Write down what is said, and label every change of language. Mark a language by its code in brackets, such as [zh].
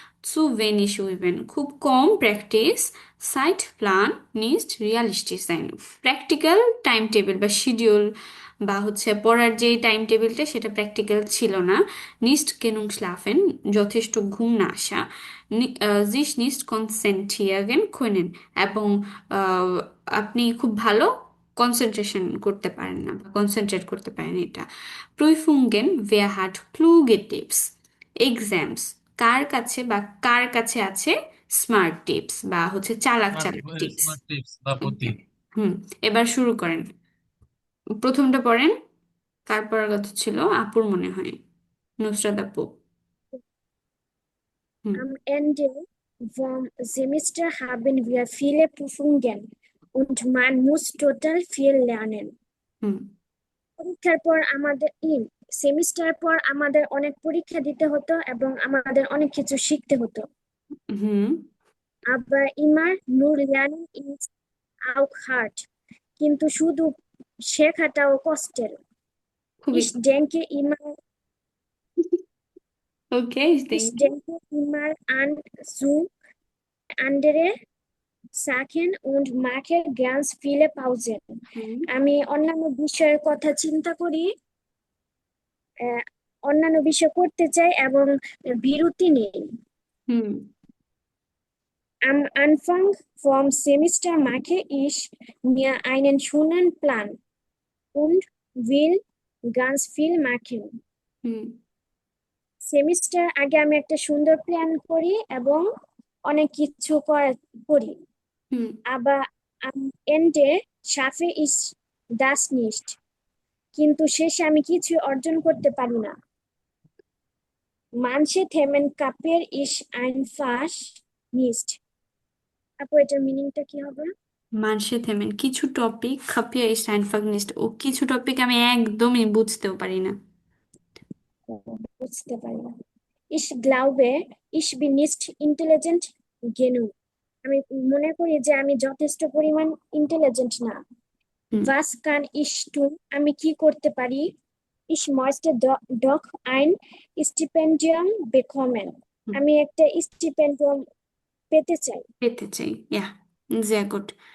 [de] zu wenig üben, [bn] খুব কম practice. [de] Zeitplan nicht realistisch sein, [bn] practical time table বা schedule বা হচ্ছে পড়ার যে টাইম টেবিলটা সেটা প্র্যাকটিক্যাল ছিল না। [de] nicht genug schlafen, [bn] যথেষ্ট ঘুম না আসা। [de] sich nicht konzentrieren können, [bn] এবং আহ, আপনি খুব ভালো কনসেন্ট্রেশন করতে পারেন না বা কনসেন্ট্রেট করতে পারেন এটা। [de] Prüfungen, wer hat kluge Tipps? [bn] Exams, কার কাছে আছে স্মার্ট টিপস বা হচ্ছে চালাক চালাক টিপস? স্মার্ট টিপস বা বুদ্ধি। হুম, এবার শুরু করেন। প্রথমটা পড়েন। কার পড়ার কথা ছিল? আপুর মনে হয়, নুসরাত আপু। হুম [de] Am Ende vom Semester haben wir viele Prüfungen und man muss total viel lernen. [bn] হুম পরীক্ষার পর সেমিস্টার পর আমাদের অনেক পরীক্ষা দিতে হতো এবং আমাদের অনেক কিছু শিখতে হতো। হুম [de] Aber immer nur lernen ist auch hart. [bn] কিন্তু শুধু শেখাটাও কষ্টের। খুবই [de] Ich denke immer, [bn] okay, [de] ich [bn] thank you. [de] denke immer an so andere Sachen und mache ganz viele Pausen. [bn] আমি অন্যান্য বিষয়ের কথা চিন্তা করি, অন্যান্য বিষয় করতে চাই এবং বিরতি নেই। হুম [de] Am Anfang vom Semester mache ich mir einen schönen Plan und will ganz viel machen. [bn] Hmm semester আগে আমি একটা সুন্দর প্ল্যান করি এবং অনেক কিছু করি। হুম [de] Aber am Ende schaffe ich das nicht. [bn] কিন্তু শেষে আমি কিছু অর্জন করতে পারি না। [de] Manche Themen Kapier ich einfach nicht. [bn] আপু এটার মিনিংটা কি হবে? মানসে থেমেন কিছু টপিক খাপিয়া ইস্ট আইনফাগ নিস্ট ও কিছু টপিক আমি একদমই বুঝতেও পারি না। বুঝতে পারি না। [de] Ich glaube, ich bin nicht intelligent genug. [bn] আমি মনে করি যে আমি যথেষ্ট পরিমাণ ইন্টেলিজেন্ট না। হুম [de] Was kann ich tun? [bn] আমি কি করতে পারি? [de] Ich möchte doch ein Stipendium bekommen. [bn] হুম, আমি একটা স্টিপেন্ডিয়াম পেতে চাই। পেতে চাই, ইয়া, [de] sehr gut.